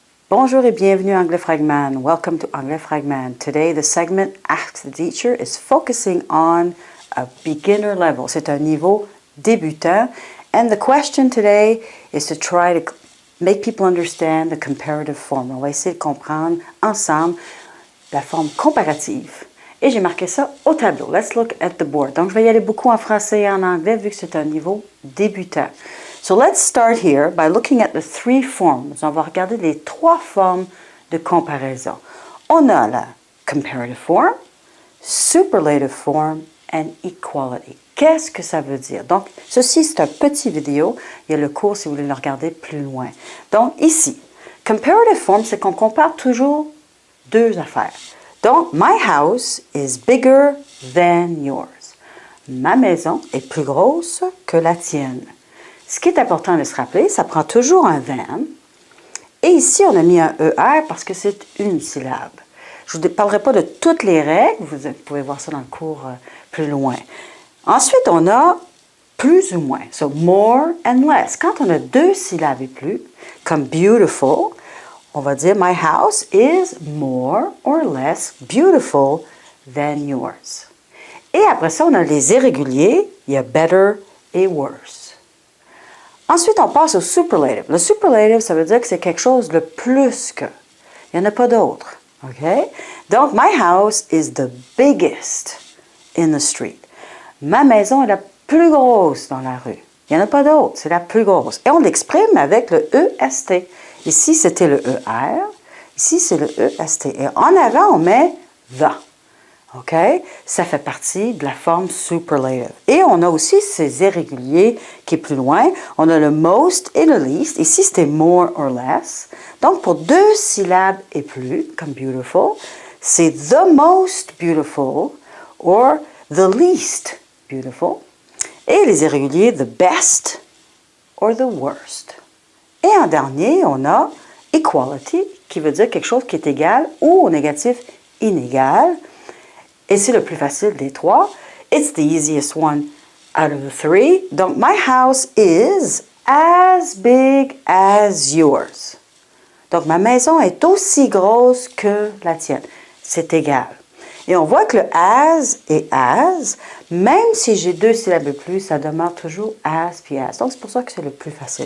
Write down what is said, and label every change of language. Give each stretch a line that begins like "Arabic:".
French: Bonjour et bienvenue à Anglais Fragment.
English: Welcome to Anglais Fragment. Today the segment Ask the Teacher is focusing on a beginner level.
French: C'est un niveau débutant.
English: And the question today is to try to make people understand the comparative form.
French: On va essayer de comprendre ensemble la forme comparative. Et j'ai marqué ça au tableau.
English: Let's look at the board.
French: Donc, je vais y aller beaucoup en français et en anglais vu que c'est un niveau débutant.
English: So let's start here by looking at the three forms.
French: On va regarder les trois formes de comparaison. On a la
English: comparative form, superlative form and equality.
French: Qu'est-ce que ça veut dire? Donc, ceci, c'est un petit vidéo. Il y a le cours si vous voulez le regarder plus loin. Donc, ici, comparative form, c'est qu'on compare toujours deux affaires. Donc,
English: my house is bigger than yours.
French: Ma maison est plus grosse que la tienne. Ce qui est important de se rappeler, ça prend toujours un than. Et ici, on a mis un ER parce que c'est une syllabe. Je ne vous parlerai pas de toutes les règles. Vous pouvez voir ça dans le cours plus loin. Ensuite, on a plus ou moins.
English: So, more and less.
French: Quand on a deux syllabes et plus, comme beautiful, on va dire
English: my house is more or less beautiful than yours.
French: Et après ça, on a les irréguliers. Il y a better et worse. Ensuite, on passe au superlative. Le superlative, ça veut dire que c'est quelque chose de plus que. Il n'y en a pas d'autre. OK? Donc,
English: my house is the biggest in the street.
French: Ma maison est la plus grosse dans la rue. Il n'y en a pas d'autre. C'est la plus grosse. Et on l'exprime avec le EST. Ici, c'était le ER. Ici, c'est le EST. Et en avant, on met the. OK? Ça fait partie de la forme superlative. Et on a aussi ces irréguliers qui est plus loin. On a le most et le least. Ici, c'était more or less. Donc, pour deux syllabes et plus, comme beautiful, c'est
English: the most beautiful or the least beautiful.
French: Et les irréguliers,
English: the best or the worst.
French: Et en dernier, on a equality, qui veut dire quelque chose qui est égal ou au négatif inégal. Et c'est le plus facile des trois.
English: It's the easiest one out of the three.
French: Donc,
English: my house is as big as yours.
French: Donc, ma maison est aussi grosse que la tienne. C'est égal. Et on voit que le as et as, même si j'ai deux syllabes de plus, ça demeure toujours as puis as. Donc, c'est pour ça que c'est le plus facile.